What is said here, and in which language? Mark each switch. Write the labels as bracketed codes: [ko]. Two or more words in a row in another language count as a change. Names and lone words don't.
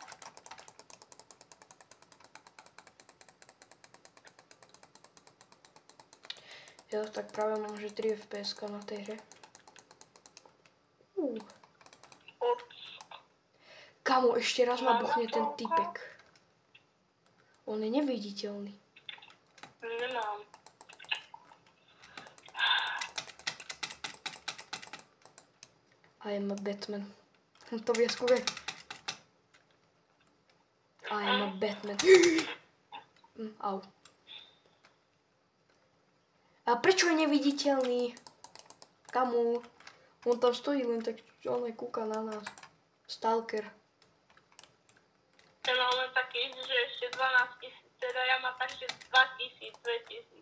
[sk] Ja tak práve mám, že 3 FPS na tej hre. Kamo, ešte raz ma buchne ten typek. On je neviditeľný. Nemám. [en] I am a Batman. [sk] To vie skúve. [en] I am a Batman. [sk] Au. A prečo je neviditeľný? Kamu? On tam stojí len tak, on aj kúka na nás. Stalker. Ja mám len taký, že ešte 12 000, teda ja mám tak, že 2 000, 2 000.